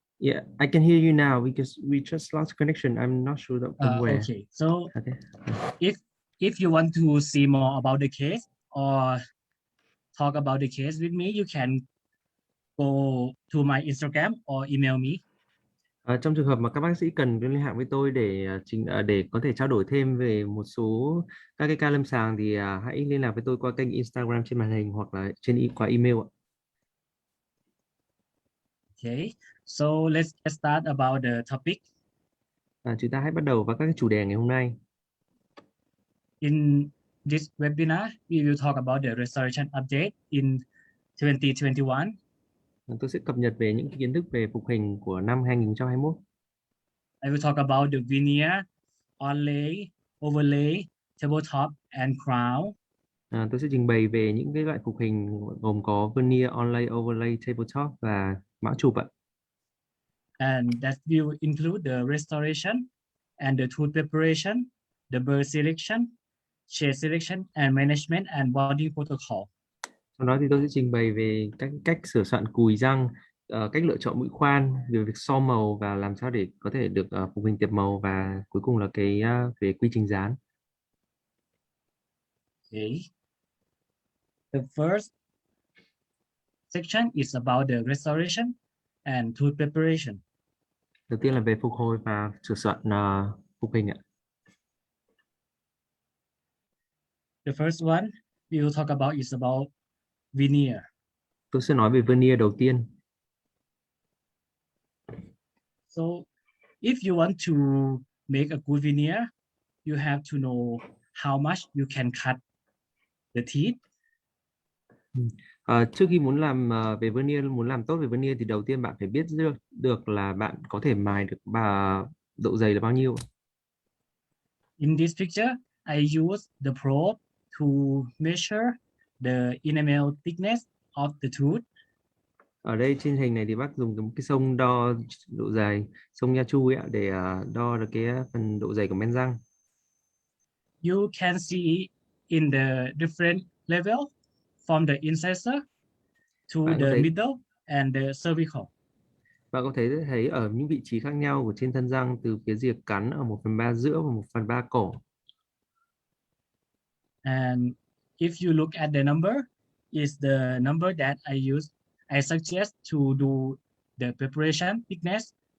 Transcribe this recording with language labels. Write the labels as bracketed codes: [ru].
[en] Yeah, I can hear you now because we just lost connection. I'm not sure from where. Okay, so Okay. if you want to see more about the case or talk about the case with me, you can go to my Instagram or email me. [vi] Trong trường hợp mà các bác sĩ cần liên hệ với tôi để có thể trao đổi thêm về một số các cái ca lâm sàng thì hãy liên lạc với tôi qua kênh Instagram trên màn hình hoặc là qua email ạ. [en] Okay, so let's get start about the topic. [vi] Chúng ta hãy bắt đầu vào các cái chủ đề ngày hôm nay. [en] In this webinar, we will talk about the restoration update in 2021. [vi] Tôi sẽ cập nhật về những kiến thức về phục hình của năm 2021. [en] I will talk about the veneer, onlay, overlay, tabletop, and crown. [vi] Tôi sẽ trình bày về những cái loại phục hình gồm có veneer, onlay, overlay, tabletop và mão chụp ạ. [en] And that will include the restoration and the tooth preparation, the burr selection, shade selection, and management and bonding protocol. [vi] Sau đó thì tôi sẽ trình bày về các cách sửa soạn cùi răng, cách lựa chọn mũi khoan, về việc so màu và làm sao để có thể được phục hình tiệp màu và cuối cùng là về quy trình dán. [en] Okay. The first section is about the restoration and tool preparation. [vi] Đầu tiên là về phục hồi và sửa soạn phục hình ạ. [en] The first one we will talk about is about veneer. [vi] Tôi sẽ nói về veneer đầu tiên. [en] So if you want to make a good veneer, you have to know how much you can cut the teeth. [vi] Trước khi muốn làm về veneer, muốn làm tốt về veneer thì đầu tiên bạn phải biết được là bạn có thể mài được độ dày là bao nhiêu. [en] In this picture, I use the probe to measure the enamel thickness of the tooth. [vi] Ở đây trên hình này thì bác dùng cái xông đo độ dày, xông nha chu ấy ạ, để đo được cái phần độ dày của men răng. [en] You can see in the different level from the incisor to [vi] Bạn có [en] the [vi] thấy [en] middle and the cervical. [vi] bạn có thấy ở những vị trí khác nhau của trên thân răng, từ phía rìa cắn ở 1/3 giữa và 1/3 cổ. [en] And if you look at the number, is the number that I suggest to do the preparation thickness.